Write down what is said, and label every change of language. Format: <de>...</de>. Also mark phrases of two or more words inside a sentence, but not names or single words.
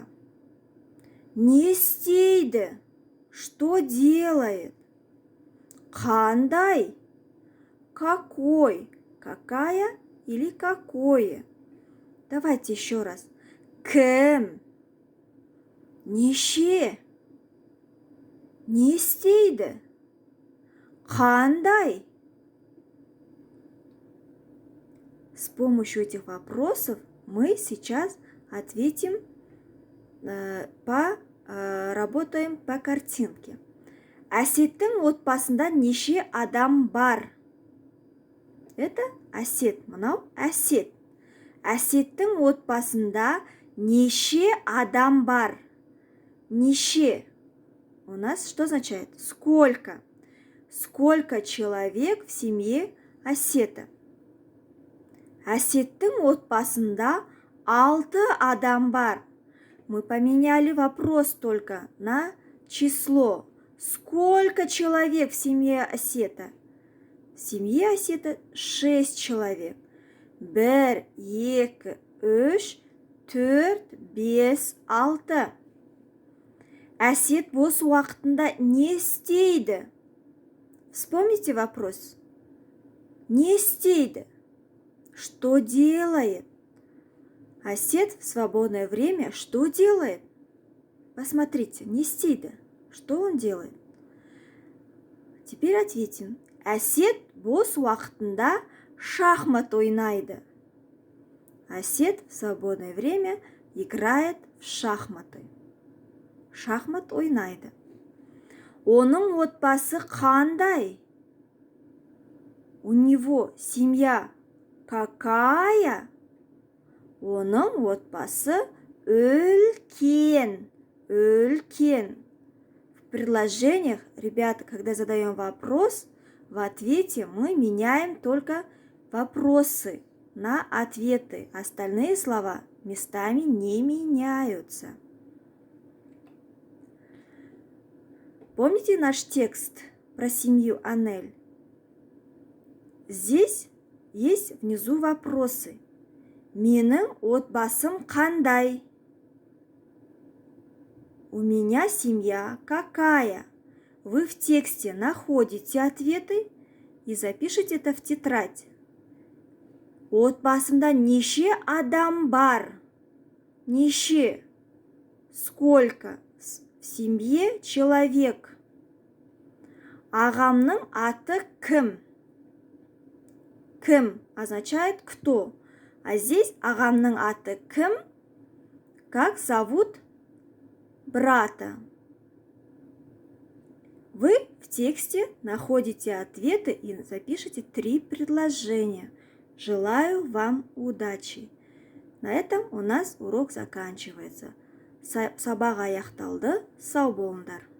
<kk>Не істейді?</kk> <ru>Что делает?</ru> <kk>Қандай? Какой?</kk> <ru>Какая или какое? Давайте еще раз.</ru> <kk>Кім? Неше? Не істейді? Қандай?</kk> <ru>С помощью этих вопросов мы сейчас ответим, работаем по картинке.</ru> <kk>Әсеттің отбасында неше адам бар? Это Әсет. Мынау Әсет. Әсеттің отбасында неше адам бар? Неше.</kk> <ru>У нас что означает? Сколько? Сколько человек в семье Әсета?</ru> <kk>Әсеттің отбасында 6 адам бар.</kk> <ru>Мы поменяли вопрос только на число. Сколько человек в семье Әсета? В семье Әсета 6 человек. 1, 2, 3, 4, 5, 6.</ru> <kk>Әсет бос уақытында не істейді?</kk> <ru>Вспомните вопрос.</ru> <kk>Не істейді.</kk> <ru>Что делает? Әсет в свободное время что делает? Посмотрите,</ru> <kk>не істейді.</kk> <ru>Что он делает? Теперь ответим.</ru> <kk>Әсет бос уақытында шахмат ойнайды.</kk> <ru>Әсет в свободное время играет в шахматы.</ru> <kk>Шахмат ойнайды. Оның отбасы қандай?</kk> <ru>У него семья какая?</ru> <kk>Оның отбасы үлкен. Үлкен.</kk> <ru>В предложениях, ребята, когда задаем вопрос, в ответе мы меняем только вопросы на ответы. Остальные слова местами не меняются. Помните наш текст про семью Анель? Здесь есть внизу вопросы.</ru> <kk>Менің отбасым қандай?</kk> <ru>У меня семья какая? Вы в тексте находите ответы и запишите это в тетрадь.</ru> <kk>Отбасында неше адам бар? Неше.</kk> <ru>Сколько? В семье человек.</ru> <kk>Ағамның аты кім?</kk> <ru>Кім означает кто. А здесь</ru> <kk>ағамның аты кім?</kk> <ru>Как зовут брата? Вы в тексте находите ответы и запишите 3 предложения. Желаю вам удачи. На этом у нас урок заканчивается.</ru> <kk>Сабақ аяқталды. Сау болыңдар.</kk>